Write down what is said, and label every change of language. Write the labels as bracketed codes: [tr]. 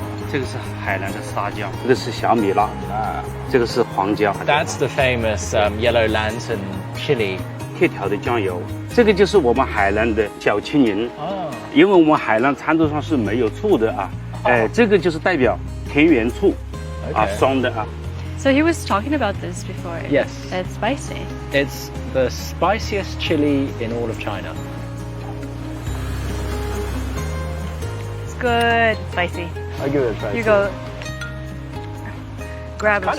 [zh] 这个是海南的沙姜，这个是小米辣，这个是黄姜。 [en] That's the famous yellow lantern chili. [zh] 铁条的酱油，这个就是我们海南的小青柠。哦，因为我们海南餐桌上是没有醋的啊，这个就是代表田园醋，啊，酸的啊。 [en] So he was talking about this before. Yes. It's spicy. It's the spiciest chili in all of China. It's good. Spicy. I give it a try. You go. Grab Kind